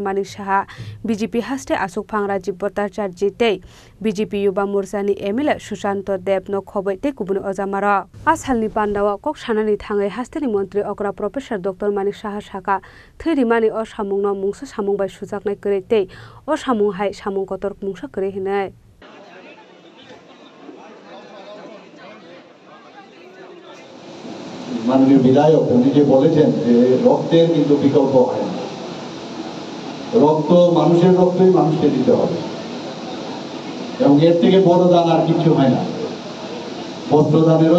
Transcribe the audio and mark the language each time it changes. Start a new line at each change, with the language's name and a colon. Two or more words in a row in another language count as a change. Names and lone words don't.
Kok Borok: Manik Saha BJP Haste Asuk Phang Rajiv Bhattacharjee tei BJP Yuba Morchani MLA Sushanto Deb no khobai tei kubuni ojamara Ashalni Pandao kok sanani thangai Hastri Montri Okra Professor Dr. Manik Saha Saka Therimani o samungno mungsa samungbai sujaknai kwrwi tei o samunghai kotor mungsa kwrwi hinai
Bangla: মাননীয় বিধায়ক উনি যে বলেছেন যে রক্তের কিন্তু বিকল্প হয় না রক্ত মানুষের রক্তই মানুষকে দিতে হবে এবং এর থেকে বড় দান আর কিছু হয় না বস্ত্রদানেরও